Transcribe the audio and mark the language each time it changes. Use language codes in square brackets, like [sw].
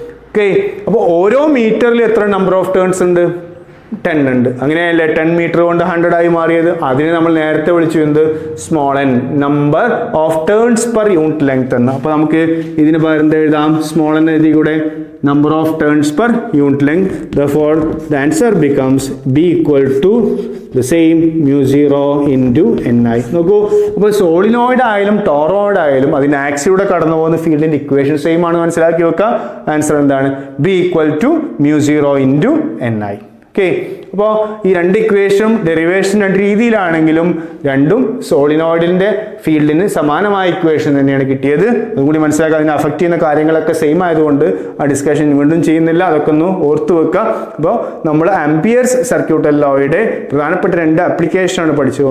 [ml] Okay, അപ്പോൾ ഓരോ മീറ്ററിൽ എത്ര നമ്പർ ഓഫ് ടേൺസ് ഉണ്ട്, 10 ഉണ്ട്. അങ്ങനെയല്ലേ 10 മീറ്റർ കൊണ്ട് 100 ആയി മാറിയത്. അതിനെ നമ്മൾ നേരത്തെ വിളിച്ചു എന്ത്, small n, number of turns per unit length എന്ന്. അപ്പോൾ നമുക്ക് ഇതിന് പകരം എന്ത് എഴുതാം, സ്മോൾ n എഴുതി കൂടെ, [en] number of turns per unit length. Therefore the answer becomes b equal to the same μ0 into ni. [ml] നോക്കൂ, അപ്പോൾ സോളിനോയിഡ് ആയാലും ടോറോയിഡ് ആയാലും അതിൻ്റെ ആക്സിലൂടെ കടന്നു പോകുന്ന ഫീൽഡിന്റെ ഇക്വേഷൻ സെയിം ആണ്, മനസ്സിലാക്കി വെക്കുക. ആൻസർ എന്താണ്, [en] b equal to μ0 into ni. [ml] Okay, അപ്പോൾ ഈ രണ്ട് ഇക്വേഷനും ഡെറിവേഷൻ രണ്ട് രീതിയിലാണെങ്കിലും രണ്ടും സോളിനോയിഡിന്റെ ഫീൽഡിന് സമാനമായ ഇക്വേഷൻ തന്നെയാണ് കിട്ടിയത്. അതുകൂടി മനസ്സിലാക്കുക. അതിനെ അഫക്റ്റ് ചെയ്യുന്ന കാര്യങ്ങളൊക്കെ സെയിം ആയതുകൊണ്ട് ആ ഡിസ്കഷൻ വീണ്ടും ചെയ്യുന്നില്ല, അതൊക്കെ ഒന്ന് ഓർത്ത് വെക്കുക. അപ്പോൾ നമ്മൾ ആംപിയേഴ്സ് സർക്യൂട്ട് ലോയുടെ പ്രധാനപ്പെട്ട രണ്ട് ആപ്ലിക്കേഷനാണ് പഠിച്ചത്.